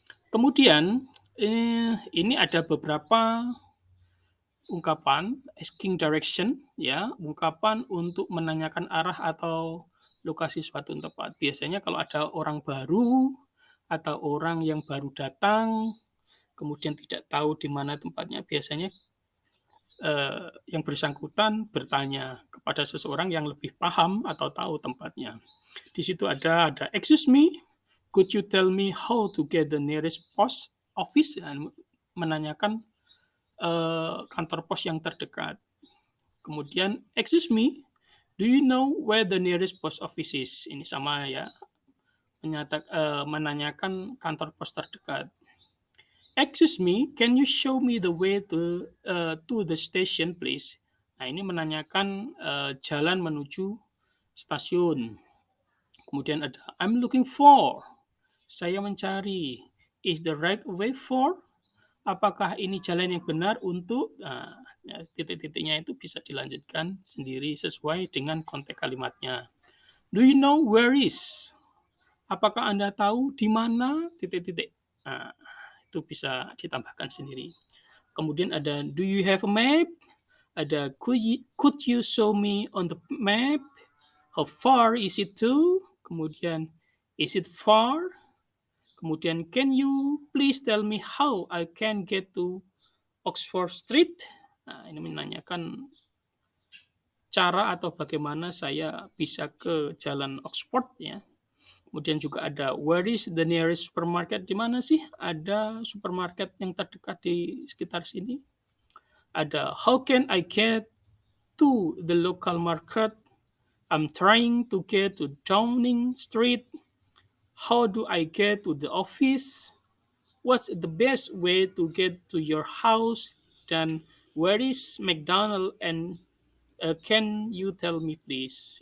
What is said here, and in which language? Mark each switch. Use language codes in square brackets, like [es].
[id] Kemudian ini ada beberapa ungkapan asking direction ya, ungkapan untuk menanyakan arah atau lokasi suatu tempat. Biasanya kalau ada orang baru atau orang yang baru datang, kemudian tidak tahu di mana tempatnya, biasanya yang bersangkutan bertanya kepada seseorang yang lebih paham atau tahu tempatnya. Di situ ada [en] "Excuse me, could you tell me how to get the nearest post office?" [id] Menanyakan kantor pos yang terdekat. [en] Kemudian, "Excuse me, do you know where the nearest post office is?" [id] Ini sama ya, menanyakan kantor pos terdekat. [en] "Excuse me, can you show me the way to the station, please?" [id] Nah, ini menanyakan jalan menuju stasiun. Kemudian ada [en] "I'm looking for", [id] saya mencari. [en] "Is the right way for", [id] apakah ini jalan yang benar untuk, ya, titik-titiknya itu bisa dilanjutkan sendiri sesuai dengan konteks kalimatnya. [en] "Do you know where is", [id] apakah Anda tahu di mana titik-titik. Nah, itu bisa ditambahkan sendiri. [en] Kemudian ada "Do you have a map?", ada could you show me on the map?", "How far is it to?", kemudian "Is it far?", kemudian "Can you please tell me how I can get to Oxford Street?". [id] Nah, ini menanyakan cara atau bagaimana saya bisa ke jalan Oxford ya. Kemudian juga ada [en] where is the nearest supermarket? [id] Di mana sih ada supermarket yang terdekat di sekitar sini? [en] Ada how can I get to the local market? I'm trying to get to Downing Street. How do I get to the office? What's the best way to get to your house? Dan where is McDonald and can you tell me please?